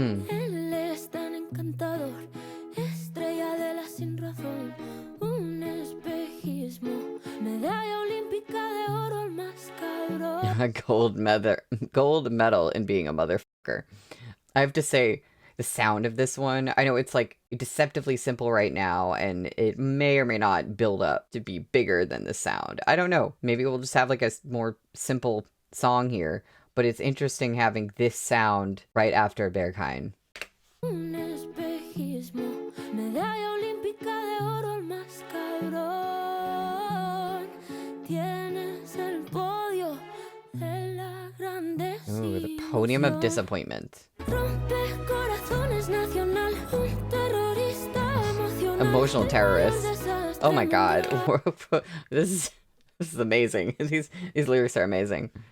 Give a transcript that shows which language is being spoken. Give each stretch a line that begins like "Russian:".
Spanish: Él es tan encantador, estrella de la sin razón, un espejismo, medalla olímpica de oro, el más cabrón.
English: Gold medal in being a motherfucker. I have to say, the sound of this one, I know it's like deceptively simple right now, and it may or may not build up to be bigger than the sound. I don't know. Maybe we'll just have like a more simple song here. But it's interesting having this sound right after Berghain.
Spanish: Un espejismo, medalla olímpica de oro, el más cabrón. Tienes el podio de la grandeza.
English: Ooh, the podium of disappointment.
Spanish: Rompe corazones nacional, un terrorista emocional.
English: Emotional terrorist. Oh my god. This is amazing. These lyrics are amazing.